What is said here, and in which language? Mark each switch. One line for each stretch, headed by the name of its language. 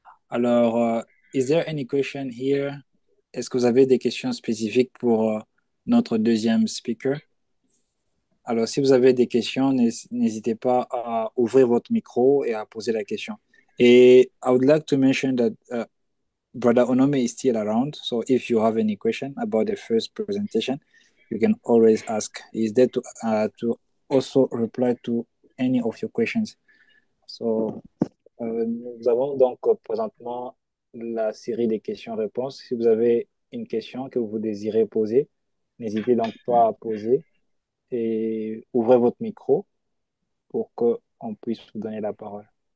French: Alors,
English: is there any question here?
French: Est-ce que vous avez des questions spécifiques pour notre deuxième speaker? Alors, si vous avez des questions, n'hésitez pas à ouvrir votre micro et à poser la question. Et
English: I would like to mention that Brother Onome is still around. So if you have any question about the first presentation, you can always ask. He's there to also reply to any of your questions. So,
French: nous avons donc présentement la série des questions-réponses. Si vous avez une question que vous désirez poser, n'hésitez donc pas à poser et ouvrez votre micro pour qu'on puisse vous donner la parole.